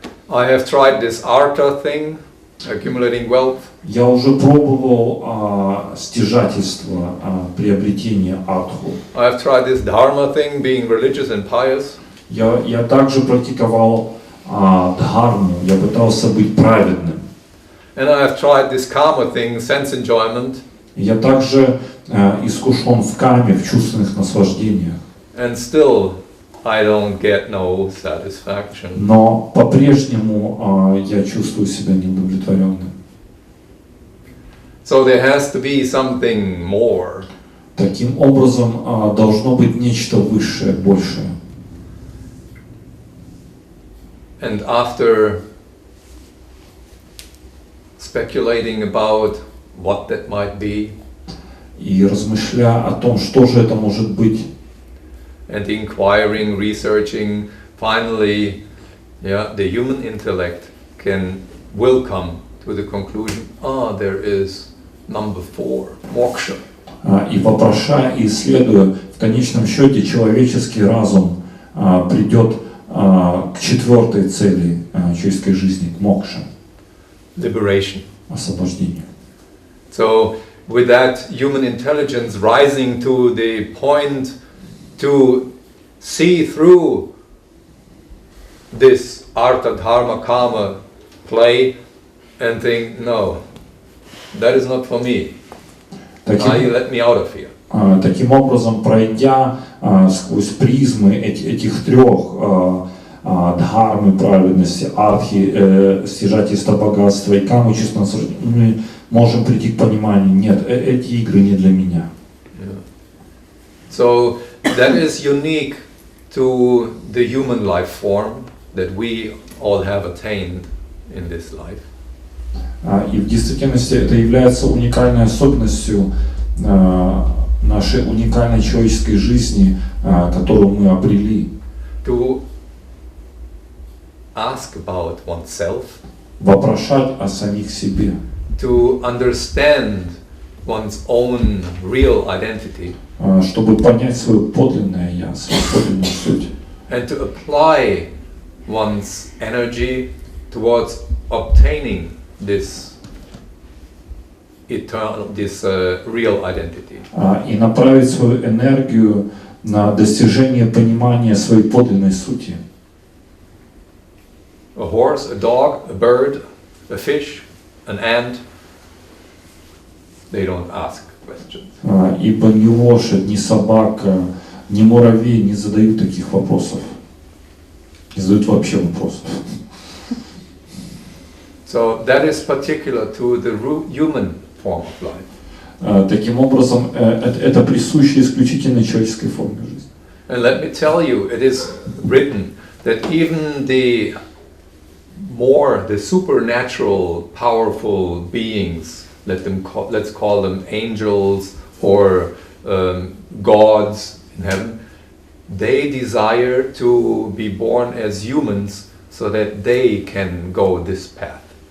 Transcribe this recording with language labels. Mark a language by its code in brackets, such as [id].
[en] I have tried this artha thing, accumulating wealth. [ru] Я уже пробовал стяжательство, приобретение артху. [en] I have tried this dharma thing, being religious and pious. [ru] Я также практиковал дхарму, я пытался быть праведным. [en] And I have tried this karma thing, sense enjoyment. [ru] Я также искушен в каме, в чувственных наслаждениях. [en] And still I don't get no satisfaction. [ru] Но по-прежнему я чувствую себя неудовлетворенным. [en] So there has to be something more. [ru] Таким образом, должно быть нечто высшее, большее. [en] And after speculating about what that might be, [ru] И размышляя о том, что же это может быть, [en] and inquiring, researching, finally, the human intellect will come to the conclusion, there is number 4, moksha. [ru] И вопрошая и исследуя, в конечном счете человеческий разум придет к четвертой цели человеческой жизни, к мокше, [en] Liberation. [ru] освобождению. [en] So, with that human intelligence rising to the point to see through this artha, dharma, kama play and think, no, that is not for me. You let me out of here. [ru] Таким образом, пройдя сквозь призмы этих трех дхармы, праведности, артхи, стяжательства богатства и камы, чувства наслаждения, мы можем прийти к пониманию, нет, эти игры не для меня. [en] So that is unique to the human life form that we all have attained in this life. [ru] И в действительности это является уникальной особенностью нашей уникальной человеческой жизни, которую мы обрели. [en] To ask about oneself, [ru] вопрошать о самих себе, [en] to understand one's own real identity, [ru] чтобы понять свое подлинное я, свою подлинную суть, [en] and to apply one's energy towards obtaining this this real identity. [ru] И направить свою энергию на достижение понимания своей подлинной сути. [en] A horse, a dog, a bird, a fish, an ant, they don't ask questions. [ru] Ибо ни лошадь, ни собака, ни муравей не задают таких вопросов. Не задают вообще вопросов. [en] So that is particular to the human form of life. [ru] Таким образом, это присуще исключительно человеческой форме жизни. [en] And let me tell you, it is written that even the supernatural, powerful beings, let's call them angels or gods in heaven, they desire to be born as humans so that they can go this path.